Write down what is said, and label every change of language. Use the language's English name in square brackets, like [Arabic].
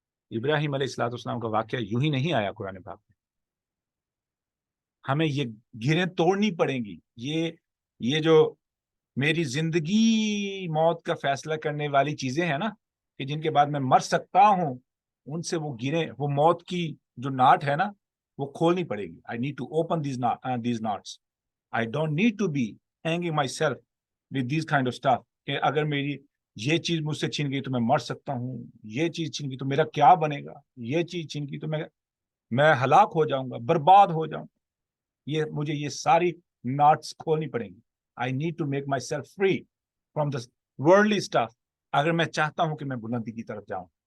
[Urdu] ابراہیم علیہ الصلوۃ والسلام کا واقعہ یوں ہی نہیں آیا قرآن پاک میں. ہمیں یہ گھیریں توڑنی پڑیں گی. یہ جو میری زندگی موت کا فیصلہ کرنے والی چیزیں ہیں نا، کہ جن کے بعد میں مر سکتا ہوں، ان سے وہ گھیریں، وہ موت کی جو ناٹ ہے نا، وہ کھولنی پڑے گی. [English] I need to open these knots. I don't need to be hanging myself with these kind of stuff. [Urdu] کہ اگر میری یہ چیز مجھ سے چھن گئی تو میں مر سکتا ہوں، یہ چیز چھن گئی تو میرا کیا بنے گا، یہ چیز چھن گئی تو میں ہلاک ہو جاؤں گا، برباد ہو جاؤں گا. مجھے یہ ساری ناٹس کھولنی پڑیں گی. [English] I need to make myself free from the worldly stuff [Urdu] اگر میں چاہتا ہوں کہ میں بلندی کی طرف جاؤں.